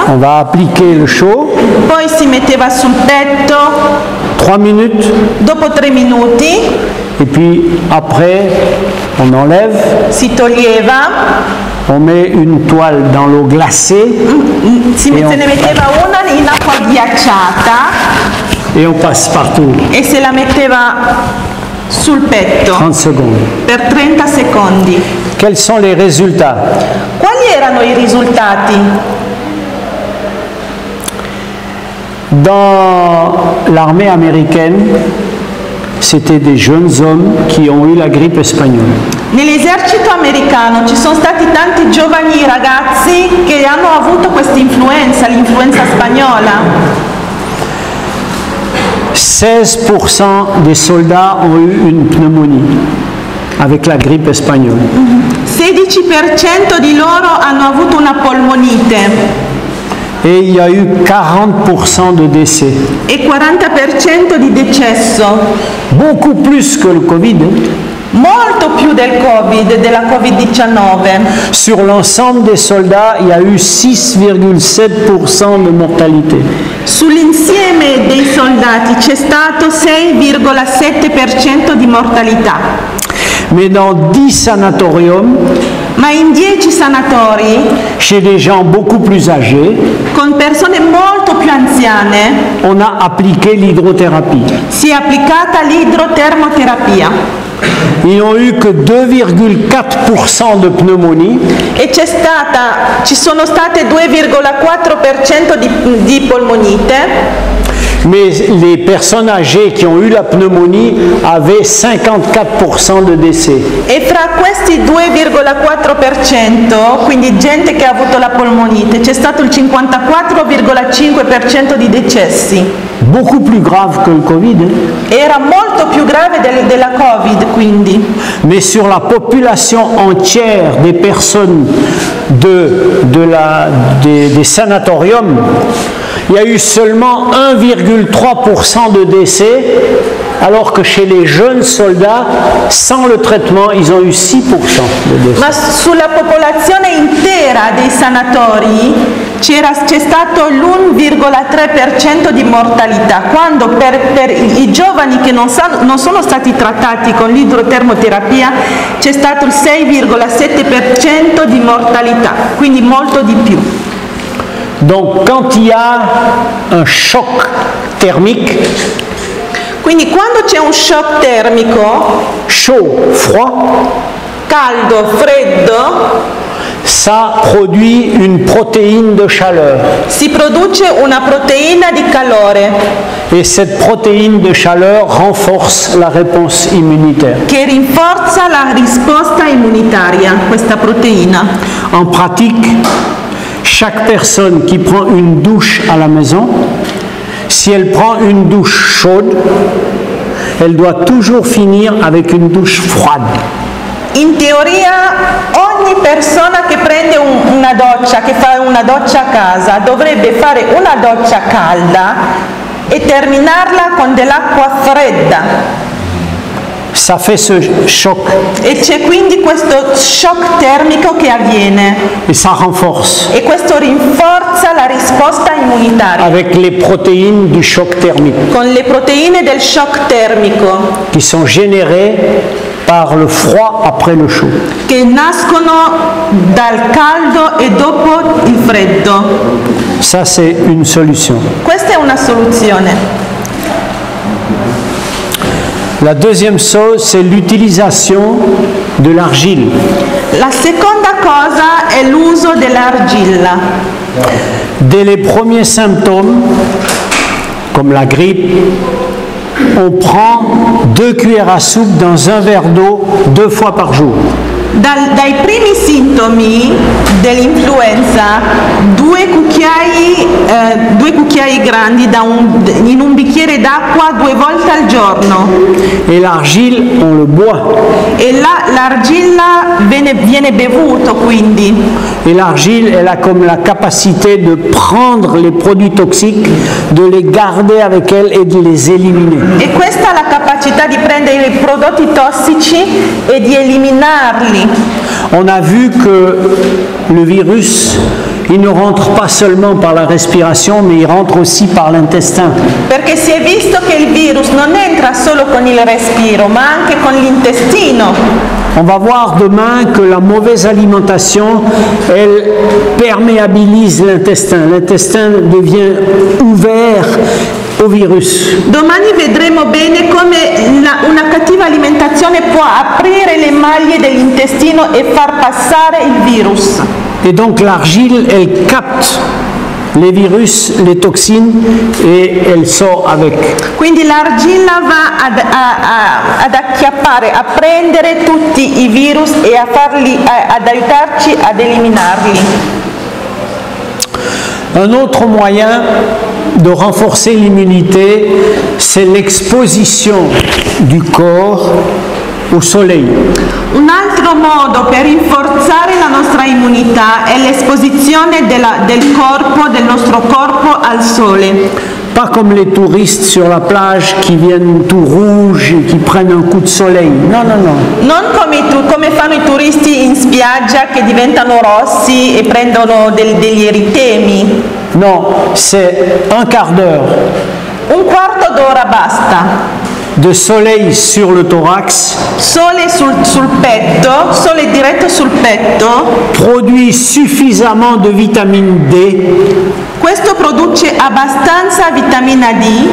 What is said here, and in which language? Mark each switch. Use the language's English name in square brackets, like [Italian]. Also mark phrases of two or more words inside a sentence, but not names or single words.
[French] On va appliquer le chaud. [Italian] poi si metteva sul petto, [French] 3 minutes. [Italian] dopo 3 minuti [French] Et puis après, on enlève. [Italian] si toglieva, [French] On met une toile dans l'eau glacée [Italian] se ne metteva una in acqua ghiacciata [French] et on passe partout. [Italian] e se la metteva sul petto [French] 30 secondes. [Italian] per 30 secondi. [French] Quels sont les résultats? [Italian] Quali erano i risultati? [French] Dans l'armée américaine, c'était des jeunes hommes qui ont eu la grippe espagnole. [Italian] Nell'esercito americano ci sono stati tanti giovani ragazzi che hanno avuto questa influenza, l'influenza spagnola. [French] 16% des soldats ont eu une pneumonie avec la grippe espagnole. [Italian] 16% di loro hanno avuto una polmonite [French] Et il y a eu 40% de décès. [Italian] e 40% di decesso, [French] Beaucoup plus que le Covid. [Italian] molto più del Covid, della Covid-19. [French] Sur l'ensemble des soldats, il y a eu 6,7% de mortalité. [Italian] Sull'insieme dei soldati c'è stato 6,7% di mortalità. [French] Mais dans 10 sanatoriums, [Italian] Ma in 10 sanatori, [French] chez des gens beaucoup plus âgés, [Italian] con persone molto più anziane, [French] on a appliqué l'hydrothérapie. [Italian] si è applicata l'idrotermoterapia [French] Ils n'ont eu que 2,4% de pneumonie [Italian] e ci sono state 2,4% di polmonite, [French] mais les personnes âgées qui ont eu la pneumonie avaient 54% de décès. [Italian] e fra questi 2,4%, quindi gente che ha avuto la polmonite, c'è stato il 54,5% di decessi. [French] Beaucoup plus grave que le Covid. [Italian] Era molto più grave della Covid, quindi. [French] Mais sur la population entière des personnes des sanatoriums, il y a eu seulement 1,3% de décès, alors que chez les jeunes soldats, sans le traitement, ils ont eu 6% de décès. [Italian] Ma sulla popolazione intera dei sanatori c'è stato l'1,3% di mortalità, quando per i giovani che non sono stati trattati con l'idrotermoterapia c'è stato il 6,7% di mortalità, quindi molto di più. [French] Donc quand il y a un choc thermique, [Italian] Quindi quando c'è un shock termico, [French] chaud, froid, [Italian] caldo, freddo, [French] ça produit une protéine de chaleur. [Italian] si produce una proteina di calore [French] Et cette protéine de chaleur renforce la réponse immunitaire. [Italian] che rinforza la risposta immunitaria, questa proteina. [French] En pratique, chaque personne qui prend une douche à la maison, si elle prend une douche chaude, elle doit toujours finir avec une douche froide. [Italian] In teoria ogni persona che prende una doccia, che fa una doccia a casa, dovrebbe fare una doccia calda e terminarla con dell'acqua fredda. [French] Ça fait ce choc [Italian] E c'è quindi questo shock termico che avviene [French] et ça renforce [Italian] e questo rinforza la risposta immunitaria [French] avec les protéines du choc thermique [Italian] con le proteine del shock termico [French] qui sont générées par le froid après le chaud. [Italian] che nascono dal caldo e dopo il freddo. [French] Ça, c'est une solution. [Italian] Questa è una soluzione. [French] La deuxième chose, c'est l'utilisation de l'argile. [Italian] La seconda cosa è l'uso dell'argilla. [French] Dès les premiers symptômes, comme la grippe, on prend 2 cuillères à soupe dans un verre d'eau 2 fois par jour. [Italian] Dai primi sintomi dell'influenza, 2 cucchiai grandi in un bicchiere d'acqua 2 volte al giorno. [French] Et l'argile, on le boit. [Italian] E l'argilla viene bevuto quindi. [French] Et l'argile, elle a comme la capacité de prendre les produits toxiques, de les garder avec elle et de les éliminer. [Italian] E questa ha la capacità di prendere i prodotti tossici e di eliminarli. [French] On a vu que le virus, il ne rentre pas seulement par la respiration, mais il rentre aussi par l'intestin. [Italian] Perché si è visto che il virus non entra solo con il respiro, ma anche con l'intestino. [French] On va voir demain que la mauvaise alimentation, elle perméabilise l'intestin. L'intestin devient ouvert au virus. [Italian] Domani vedremo bene come una cattiva alimentazione può aprire le maglie dell'intestino e far passare il virus. [French] Et donc l'argile, elle capte les virus, les toxines et elle sort avec. [Italian] Quindi l'argilla va ad acchiappare, a prendere tutti i virus e ad aiutarci ad eliminarli. [French] Un autre moyen de renforcer l'immunité, c'est l'exposition du corps au soleil. [Italian] Un altro modo per rinforzare la nostra immunità è l'esposizione del nostro corpo al sole. [French] Pas comme les touristes sur la plage qui viennent tout rouges et qui prennent un coup de soleil. Non, non, non. [Italian] Non come fanno i turisti in spiaggia che diventano rossi e prendono degli eritemi. [French] Non, c'est un quart d'heure [Italian] Un quarto d'ora basta. [French] de soleil sur le thorax [Italian] Sole sul petto, sole diretto sul petto. [French] produit suffisamment de vitamine D [Italian] Questo produce abbastanza vitamina D